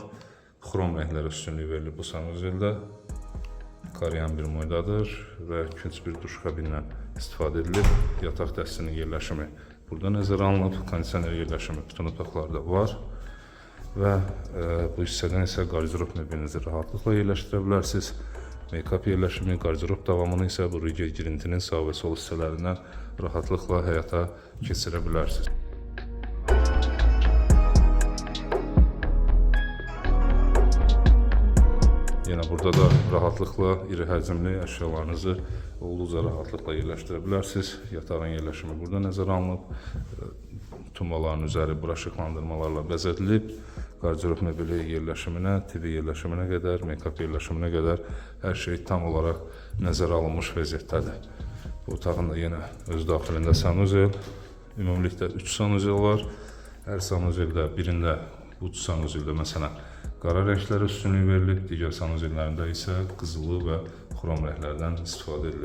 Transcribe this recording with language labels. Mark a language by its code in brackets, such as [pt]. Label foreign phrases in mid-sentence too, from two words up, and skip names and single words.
[az] Xrom rənglərə üstünlük verilib bu sanuzeldə. Qarayan bir moydadır və künc bir duş kabindən istifadə edilib. Yataq dəstinin yerləşimi burada nəzərə alınıb. Kondisioner yerləşimi bütün otaqlarda var. Və bu hissədən isə qardirob mebelinizi rahatlıqla yerləşdirə bilərsiniz. Make-up yerləşimi, qardirob davamını isə bu Riger girintinin sağ və sol hissələrindən rahatlıqla həyata keçirə bilərsiniz. Yenə burada da rahatlıqla iri həcmli əşyalarınızı olduqca rahatlıqla yerləşdirə bilərsiniz. Yatağın yerləşimi burada nəzərə alınıb. tumbaların üzəri bura işıqlandırmalarla bəzədilib. Qardirob mebeli yerləşiminə, TV yerləşiminə qədər, make-up yerləşiminə qədər hər şey tam olaraq nəzərə alınmış vəziyyətdədir. Bu otağın da yenə öz daxilində sanuzel, ümumilikdə 3 sanuzel var. Hər sanuzeldə birində bu sanuzeldə məsələn qara rənglərə üstünlük verilib, digər sanuzellərində isə qızılı və xrom rənglərdən istifadə edilib.